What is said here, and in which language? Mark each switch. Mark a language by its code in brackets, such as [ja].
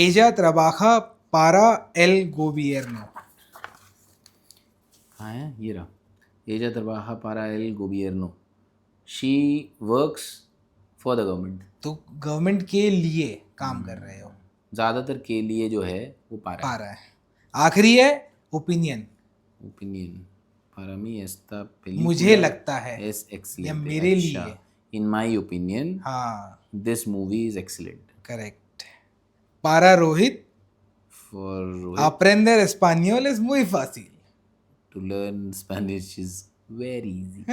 [es] एजा trabaja para el gobierno। [hi] हाँ है ये रहा, [es] एजा trabaja para el gobierno। [en] She works for the government। [hi] तो गवर्नमेंट के लिए काम कर रहे हो। ज़्यादातर के लिए जो है वो पारा पारा है। आखिरी है opinion. [es] ओपिनियन। para mí esta película [hi] मुझे लगता है, [es] es excelente। [hi] या मेरे लिए। [en] in my opinion [hi] हाँ [en] this movie is excellent। [hi] Correct. पारा Rohit, [en] for Rohit, [es] aprender español es muy fácil, [en] to learn Spanish is very easy।